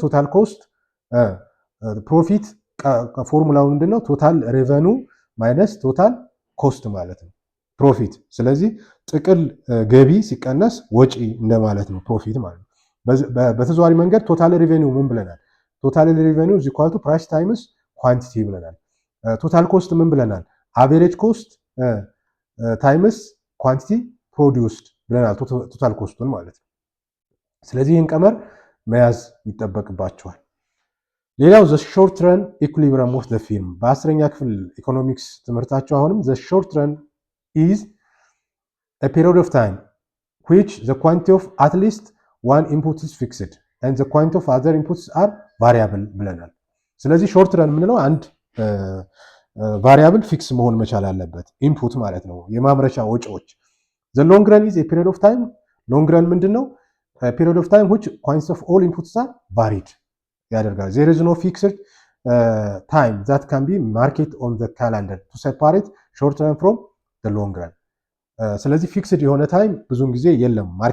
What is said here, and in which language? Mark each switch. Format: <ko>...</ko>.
<am>total cost profit ፎርሙላው ምንድነው?</am> <en>total revenue minus total cost</en> <am>ማለት ነው profit። ስለዚህ ጥቅል ገቢ ሲቀነስ ወጪ እንደማለት ነው profit ማለት ነው። በተዘዋዋሪ መንገድ ቶታል ሪቬኒው ምን ብለናል?</am> <en>ቶታል ሪቬኒው is equal to price times quantity</en> <am>ብለናል። ቶታል ኮስት ምን ብለናል? አቬሬጅ ኮስት ታይምስ ኳንቲቲ ፕሮዲውስድ ብለናል ቶታል ኮስቱን ማለት ነው። ስለዚህ ይህን ቀመር መያዝ ይጠበቅባቸዋል። ሌላው</am> <en>the short run equilibrium of the firm</en> <am>በ10ኛ ክፍል ኢኮኖሚክስ ትምህርታቸው አሁንም</am> <en>the short run is a period of time which the quantity of at least one input is fixed and the quantity of other inputs are variable</en> <am>ብለናል። ስለዚህ ሾርት ረን የምንለው አንድ ቫሪያብል ፊክስ መሆን መቻል አለበት ኢንፑት ማለት ነው፣ የማምረቻ ወጪዎች።</am> <en>the long run is a period of time</en> <am>ሎንግ ረን ምንድነው?</am> <en>ፔሪድ ኦፍ ታይም which consists of all inputs are varied</en> <am>ያደርጋል።</am> <en>there is no fixed time that can be marked on the calendar to separate short run from the long run።</en> <am>ስለዚህ ፊክስድ የሆነ ታይም ብዙውን ጊዜ የለም።</am>